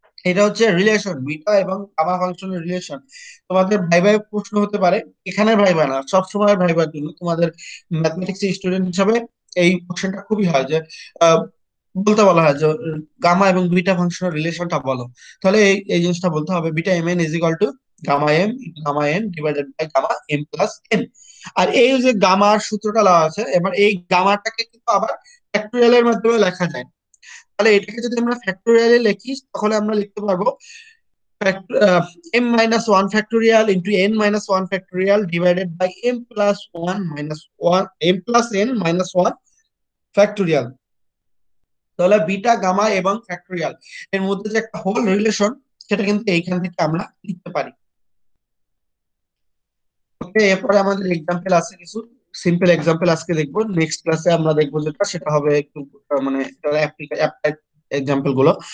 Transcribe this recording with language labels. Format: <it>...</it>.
<bn>এটা হচ্ছে relation, beta এবং গামা ফাংশনের রিলেশন। তোমাদের ভাইভায় প্রশ্ন হতে পারে, এখানে ভাইভা না, সব সময় ভাইবার জন্য তোমাদের ম্যাথমেটিক্স স্টুডেন্ট হিসাবে এই কোশ্চেনটা খুবই হয় যে বলতে বলা হয় যে গামা এবং বিটা ফাংশনের রিলেশনটা বলো, তাহলে এই এই জিনিসটা বলতে হবে</bn> <en>Beta M N is equal to gamma N divided by gamma M plus N.</en> <bn>আর এই যে গামার সূত্রটা দেওয়া আছে, এবার এই গামাটাকে কিন্তু আবার ফ্যাক্টোরিয়াল এর মাধ্যমে লেখা যায়। তাহলে এটাকে যদি আমরা ফ্যাক্টোরিয়ালে লিখি তাহলে আমরা লিখতে পারবো</bn> <en>m minus 1 factorial into n minus 1 factorial divided by m plus 1 minus 1 m plus n minus 1 factorial।</en> <bn>তাহলে বিটা গামা এবং ফ্যাক্টোরিয়াল এর মধ্যে যে একটা হোল রিলেশন সেটা কিন্তু এইখান থেকে আমরা লিখতে পারি। ওকে, এরপরে আমাদের এক্সাম্পল আছে কিছু, সিম্পল এক্সাম্পল আজকে দেখবো। নেক্সট ক্লাসে আমরা দেখবো যেটা সেটা হবে একটু মানে অ্যাপ্লাইড এক্সাম্পল গুলো।</bn>